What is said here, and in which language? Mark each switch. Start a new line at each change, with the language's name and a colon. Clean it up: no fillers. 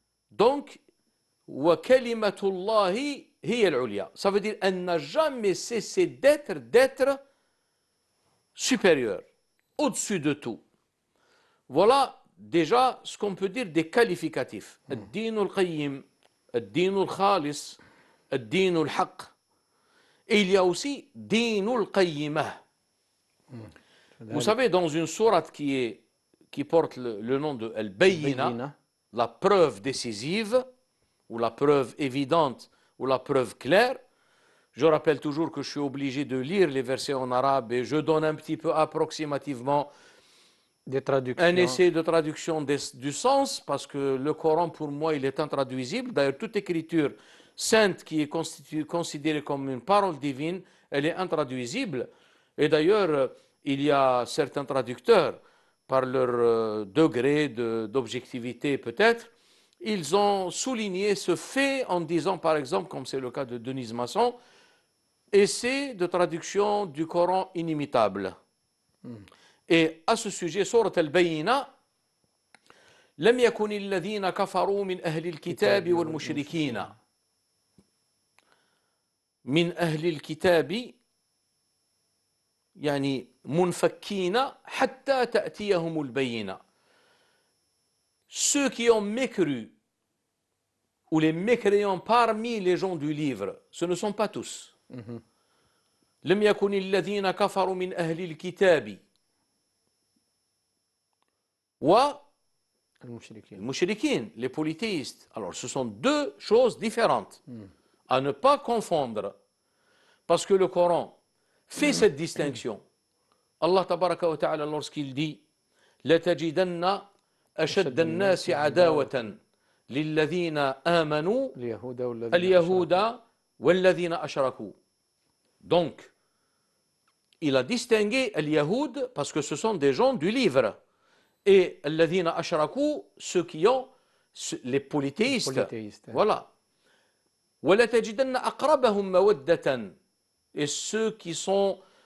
Arabic: Donc, wa kalimatullahi هي العليا.
French: Ça veut dire elle n'a jamais cessé d'être supérieure, au-dessus de tout. Voilà déjà ce qu'on peut dire des qualificatifs.
Arabic: الدين القيم, الدين الخالص, الدين الحق.
French: Et il y a aussi
Arabic: دين القيمة.
French: Vous savez, dans une sourate qui porte le nom de Al-Bayyina, la preuve décisive, ou la preuve évidente, ou la preuve claire, je rappelle toujours que je suis obligé de lire les versets en arabe et je donne un petit peu approximativement un essai de traduction du sens, parce que le Coran, pour moi, il est intraduisible. D'ailleurs, toute écriture sainte qui est considérée comme une parole divine, elle est intraduisible. Et d'ailleurs, il y a certains traducteurs, par leur degré d'objectivité peut-être, ils ont souligné ce fait en disant, par exemple, comme c'est le cas de Denise Masson, essai de traduction du Coran inimitable. Et à ce sujet, sourate Al-Bayyina,
Arabic: لم يكن الذين كفروا من أهل الكتاب والمشركين من أهل الكتاب يعني منفكين حتى تأتيهم البينة.
French: Ceux qui ont mécru ou les mécréants parmi les gens du livre, ce ne sont pas tous.
Arabic: لم يكن الذين كفروا من أهل الكتاب والمشركين,
French: les polythéistes. Alors ce sont deux choses différentes à ne pas confondre, parce que le Coran fait cette distinction. Allah tabaraka wa ta'ala, lorsqu'il dit
Arabic: لَتَجِدَنَّ أَشَدَّ النَّاسِ عَدَاوَةً لِلَّذِينَ آمَنُوا الْيَهُودَ وَالَّذِينَ أَشْرَكُوا.
French: Donc, il a distingué les Yahoud parce que ce sont des gens du livre. Et
Arabic: الَّذِينَ أَشْرَكُوا,
French: ceux qui ont, les polythéistes. Voilà.
Arabic: وَلَتَجِدَنَّ أَقْرَبَهُمْ مَوَدَّةً,
French: et ceux qui sont